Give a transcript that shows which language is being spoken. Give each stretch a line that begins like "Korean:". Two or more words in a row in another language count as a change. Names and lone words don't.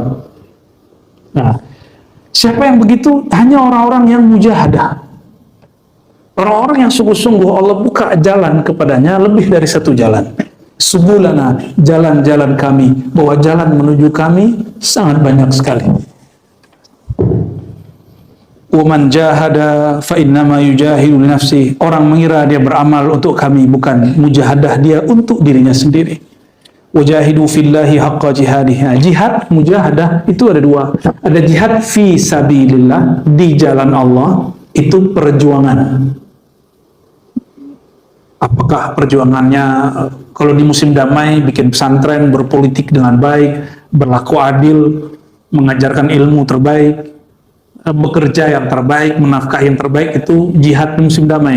Indonesian: Nah, siapa yang begitu? Hanya orang-orang yang mujahadah. Orang-orang yang sungguh-sungguh Allah buka jalan kepadanya lebih dari satu jalan. subulana, jalan-jalan kami, bahwa jalan menuju kami sangat banyak sekali.
Arabic: ومن جاهد فإنما يجاهد لنفسه.
Indonesian: Orang mengira dia beramal untuk kami, bukan mujahadah dia untuk dirinya sendiri.
Arabic: وجاهدوا في الله حق جهاده.
Indonesian: Jihad, mujahadah itu ada dua. Ada
Arabic: جهاد في سبيل الله,
Indonesian: di jalan Allah, itu perjuangan. Apakah perjuangannya kalau di musim damai bikin pesantren, berpolitik dengan baik, berlaku adil, mengajarkan ilmu terbaik, bekerja yang terbaik, menafkahi yang terbaik, itu jihad di musim damai.